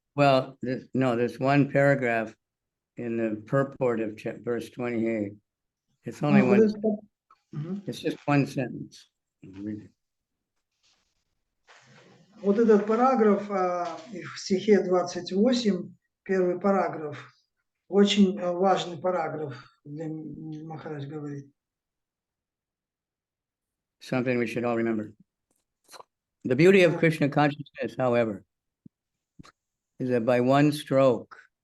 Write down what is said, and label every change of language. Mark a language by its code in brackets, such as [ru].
[en] Well, there's one paragraph in the purport of verse 28. It's only one, it's just one sentence. Read it. [ru] Вот этот параграф в стихе 28, первый параграф, очень важный параграф для Махарадж говорит. [en] Something we should all remember. The beauty of Krishna consciousness, however, is that by one stroke,